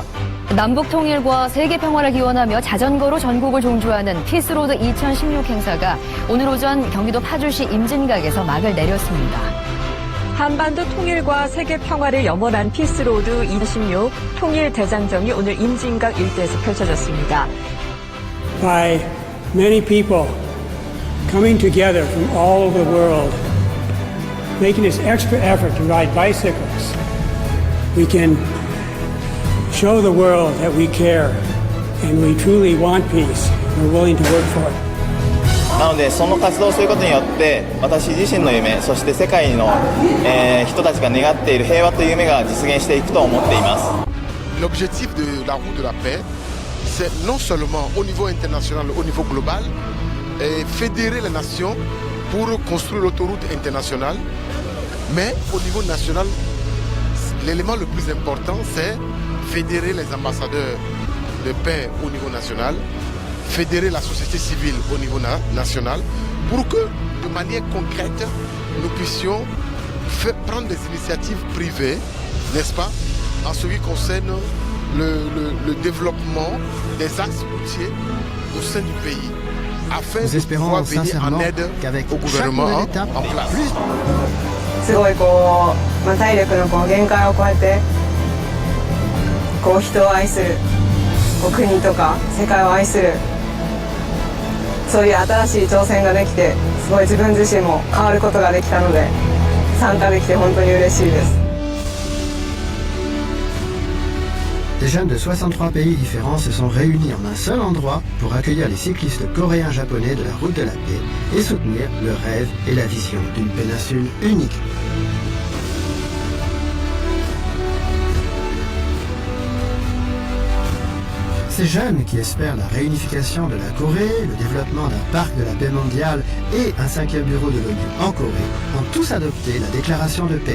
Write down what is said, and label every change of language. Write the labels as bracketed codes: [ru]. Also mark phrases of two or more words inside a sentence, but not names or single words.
[ko] 남북 통일과 세계 평화를 기원하며 자전거로 전국을 종주하는 피스로드 2016 행사가 오늘 오전 경기도 파주시 임진각에서 막을 내렸습니다. 한반도 통일과 세계 평화를 염원한 피스로드 2016 통일 대장정이 오늘 임진각 일대에서 펼쳐졌습니다. [en] By many people coming together from all over the world, making this extra effort to ride bicycles, we can show the world that we care and we truly want peace. We're willing to work for it. [ja] なのでその活動をすることによって私自身の夢、そして世界の、人たちが願っている平和という夢が実現していくと思っています。 [fr] L'objectif de la route de la paix, c'est non seulement au niveau international, au niveau global, fédérer les nations pour construire l'autoroute internationale, mais au niveau national, l'élément le plus important, c'est fédérer les ambassadeurs de paix au niveau national, fédérer la société civile au niveau national, pour que, de manière concrète, nous puissions prendre des initiatives privées, n'est-ce pas, en ce qui concerne le développement des axes routiers au sein du pays, afin Nous de pouvoir venir en aide au gouvernement en place. [ja] すごい体力の限界を超えて人を愛する国とか世界を愛するそういう新しい挑戦ができてすごい自分自身も変わることができたので参加できて本当に嬉しいです。 [fr] Des jeunes de 63 pays différents se sont réunis en un seul endroit pour accueillir les cyclistes coréens-japonais de la route de la paix et soutenir le rêve et la vision d'une péninsule unique. Ces jeunes qui espèrent la réunification de la Corée, le développement d'un parc de la paix mondiale et un 5e bureau de l'ONU en Corée ont tous adopté la déclaration de paix.